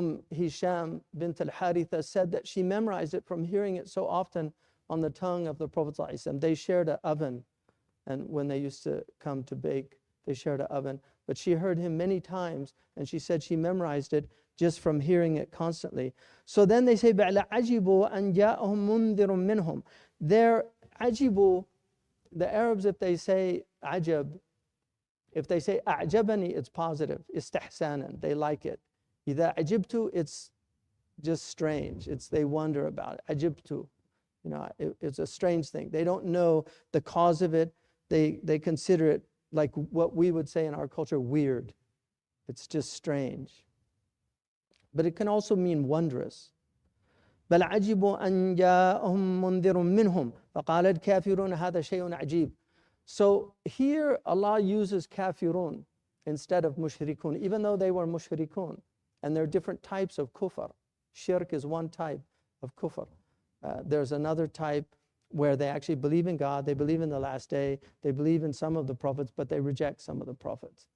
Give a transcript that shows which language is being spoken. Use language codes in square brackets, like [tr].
[en] Hisham bint al-Haritha said that she memorized it from hearing it so often on the tongue of the Prophet ﷺ. They shared an oven, and when they used to come to bake, they shared an oven. But she heard him many times, and she said she memorized it just from hearing it constantly. So then they say, [ar] عَجِبُوا أَنْ جَاءَهُمْ مُنذِرٌ مِّنْهُمْ. [en] They're ajibu, the Arabs, if they say ajab, if they say a'jabani, it's positive, istihsanan, they like it. [ar] إِذَا عَجِبْتُ, [en] it's just strange. They wonder about it. Ajibtu, it's a strange thing. They don't know the cause of it. They consider it like what we would say in our culture, weird. It's just strange. But it can also mean wondrous. [ar] بل عجبوا أن جاءهم منذر منهم فقال الكافرون هذا شيء عجيب. [en] So here Allah uses kafirun instead of mushrikun, even though they were mushrikun. And there are different types of kufr. Shirk is one type of kufr. There's another type where they actually believe in God, they believe in the last day, they believe in some of the prophets, but they reject some of the prophets.